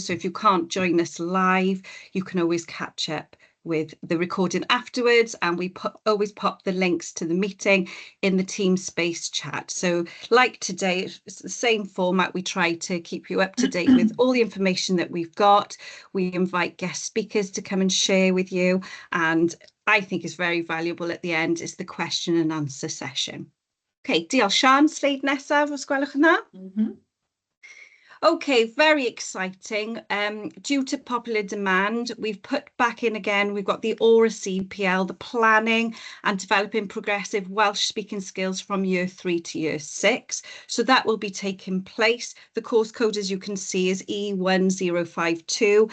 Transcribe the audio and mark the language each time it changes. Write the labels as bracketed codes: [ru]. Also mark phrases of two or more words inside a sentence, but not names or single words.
[en] So if you can't join us live, you can always catch up with the recording afterwards, and we always pop the links to the meeting in the Teamspace chat. So like today, it's the same format. We try to keep you up to date with all the information that we've got. We invite guest speakers to come and share with you, and I think is very valuable at the end is the question and answer session. [cy] Okay, diolch. Sian, sleid nesaf, os gwelwch yn dda? [en] Okay, very exciting. Due to popular demand, we've put back in again, we've got the Aura CPL, the planning and developing progressive Welsh speaking skills from year 3 to year 6. So that will be taking place. The course code, as you can see, is E1052.